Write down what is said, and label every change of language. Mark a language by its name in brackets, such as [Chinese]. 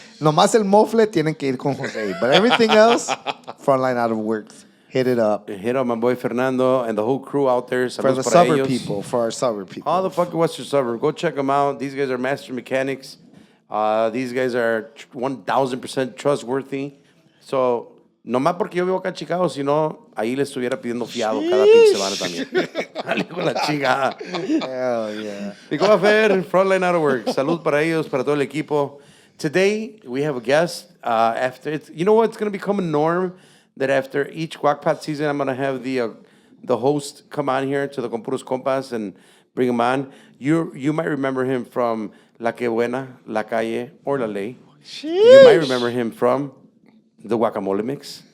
[Spanish] Nomás el mofle tienen que ir con Jose. [English] But everything else, Frontline Autoworks. Hit it up. Hit up my boy Fernando and the whole crew out there. For the [Spanish] Saludos para [English] suburb [Spanish] ellos. [English] people, for our suburb people. All the fucking Western suburb. Go check them out. These guys are master mechanics. These guys are 1,000% trustworthy. [Spanish] So, nomás porque yo vivo acá en Chicago, si no, ahí le estuviera pidiendo fiado cada pinche semana también. Dale con la chingada. [English] Hell yeah. [Spanish] ¿Y cómo va a ver? Frontline Autoworks. Salud para ellos, para todo el equipo. [English] Today, we have a guest. You know what? It's going to become a norm that after each Guac season, I'm going to have the host come on here to the Puros Compas and bring him on. You might remember him from La Que Buena, La Calle, or La Ley. You might remember him from the Guacamole Mix.